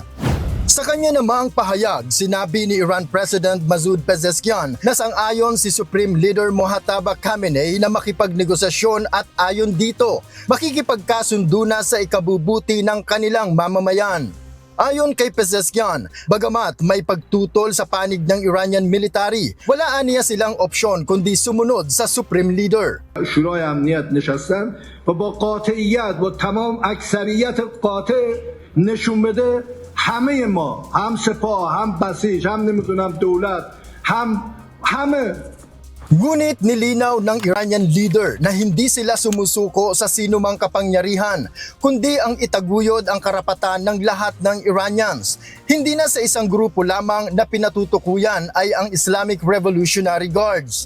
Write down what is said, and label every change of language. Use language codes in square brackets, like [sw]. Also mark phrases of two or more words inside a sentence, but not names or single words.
[tl] Sa kanya namang pahayag, sinabi ni Iran President Masoud Pezeshkian na sang-ayon si [en] Supreme Leader [tl] Mojtaba Khamenei na makipagnegosasyon at ayon dito, makikipagkasundo na sa ikabubuti ng kanilang mamamayan. Ayon kay Pezeshkian, bagamat may pagtutol sa panig ng [en] Iranian military, [tl] wala aniya silang opsyon kundi sumunod sa [en] Supreme Leader. [fa] شورای امنیت نشستن و با قاطعیت و تمام اکثریت قاطع نشون بده همه ما هم سپاه هم بسیج هم نمیدونم دولت همه. [tl] Ngunit nilinaw ng [en] Iranian leader [tl] na hindi sila sumusuko sa sinumang kapangyarihan, kundi ang itaguyod ang karapatan ng lahat ng Iranians. Hindi na sa isang grupo lamang na pinatutukuyan ay ang Islamic Revolutionary Guards.